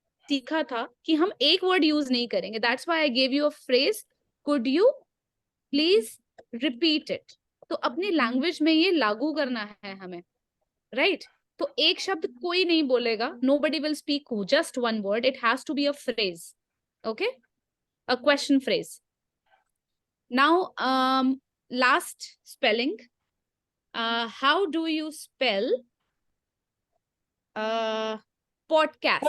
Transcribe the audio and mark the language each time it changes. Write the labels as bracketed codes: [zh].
[hi] सीखा था कि हम एक वर्ड यूज नहीं करेंगे. [en] That's why I gave you a phrase. Could you please repeat it? [hi] तो अपनी लैंग्वेज में ये लागू करना है हमें, राइट? तो एक शब्द कोई नहीं बोलेगा. [en] Nobody will speak just one word. It has to be a phrase. Okay? A question phrase. Now, last spelling. How do you spell podcast?